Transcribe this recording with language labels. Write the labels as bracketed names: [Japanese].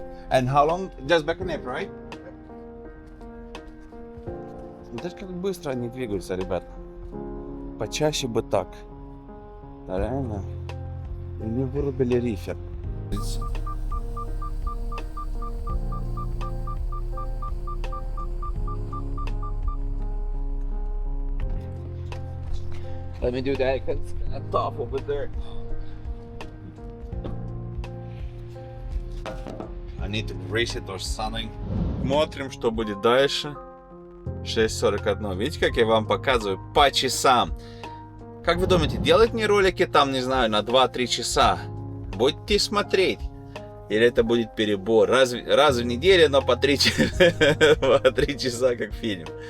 [English] And how long? Just back in April, right? [Russian] Даже как быстро они двигаются, ребят. Почаще бы так. Да, реально. Они вырубили рифер. [English] Let me do that because it's kind of tough over there. I need to grease it or something. [Russian] Смотрим, что будет дальше. 6:41. Видите, как я вам показываю по часам? Как вы думаете, делать мне ролики там, не знаю, на 2-3 часа? Будете смотреть. Или это будет перебор? Раз в неделю, но по 3 часа, как фильм.